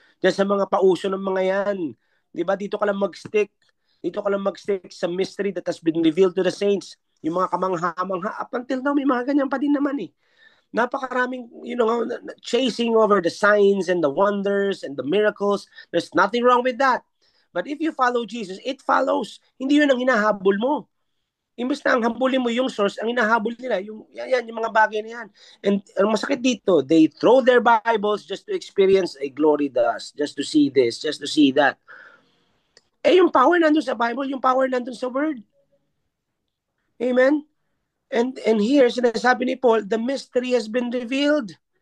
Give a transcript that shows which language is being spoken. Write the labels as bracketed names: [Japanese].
[Filipino] Diyan sa mga pauso ng mga yan. Di ba? Dito ka lang mag-stick. Dito ka lang mag-stick sa [English] mystery that has been revealed to the saints. [Filipino] Yung mga kamangha-mangha. [English] Up until now, [Filipino] may mga ganyan pa din naman eh. Napakaraming, [English] chasing over the signs and the wonders and the miracles. There's nothing wrong with that. But if you follow Jesus, it follows. [Filipino] Hindi yun ang hinahabol mo. Imbes na ang habulin mo yung source, ang hinahabol nila, yung mga bagay na yan. [English] And [Filipino] ang masakit dito, [English] they throw their Bibles just to experience a glory dust, just to see this, just to see that. [Filipino] Eh, yung power nandun sa Bible, yung power nandun sa Word. Amen? [English] And here, [Filipino] sinasabi ni Paul, [English] the mystery has been revealed.